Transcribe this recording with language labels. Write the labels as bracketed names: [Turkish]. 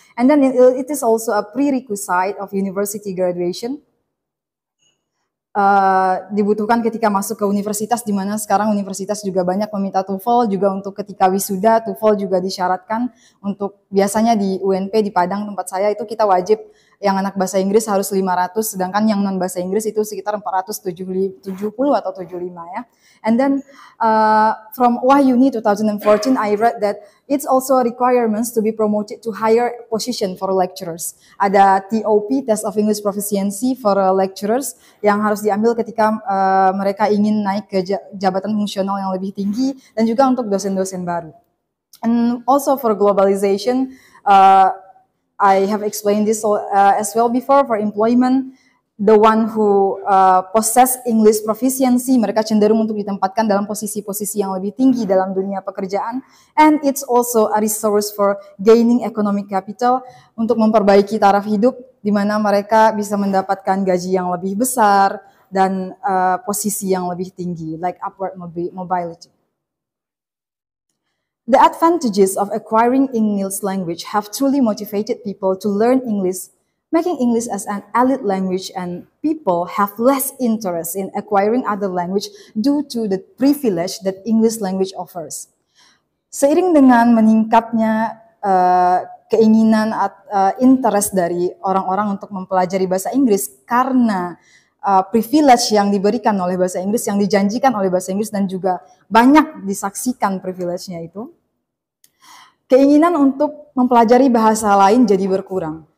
[English] And then it is also a prerequisite of university graduation. [Indonesian] Dibutuhkan ketika masuk ke universitas, di mana sekarang universitas juga banyak meminta TOEFL, juga untuk ketika wisuda TOEFL juga disyaratkan. Untuk biasanya di UNP di Padang tempat saya itu kita wajib, yang anak bahasa Inggris harus 500, sedangkan yang non bahasa Inggris itu sekitar 470 atau 75 ya. [English] And then from Wahyuni 2014, I read that it's also requirements to be promoted to higher position for lecturers. [Indonesian] Ada TOP, Test of English Proficiency for lecturers, yang harus diambil ketika mereka ingin naik ke jabatan fungsional yang lebih tinggi, dan juga untuk dosen-dosen baru. [English] And also for globalization, I have explained this as well before. For employment, the one who possess English proficiency, [Indonesian] mereka cenderung untuk ditempatkan dalam posisi-posisi yang lebih tinggi dalam dunia pekerjaan. [English] And it's also a resource for gaining economic capital, [Indonesian] untuk memperbaiki taraf hidup, di mana mereka bisa mendapatkan gaji yang lebih besar dan posisi yang lebih tinggi, [English] like upward mobility. The advantages of acquiring English language have truly motivated people to learn English, making English as an elite language, and people have less interest in acquiring other language due to the privilege that English language offers. [Indonesian] Seiring dengan meningkatnya keinginan interest dari orang-orang untuk mempelajari bahasa Inggris karena privilege yang diberikan oleh bahasa Inggris, yang dijanjikan oleh bahasa Inggris, dan juga banyak disaksikan privilege-nya itu, keinginan untuk mempelajari bahasa lain jadi berkurang.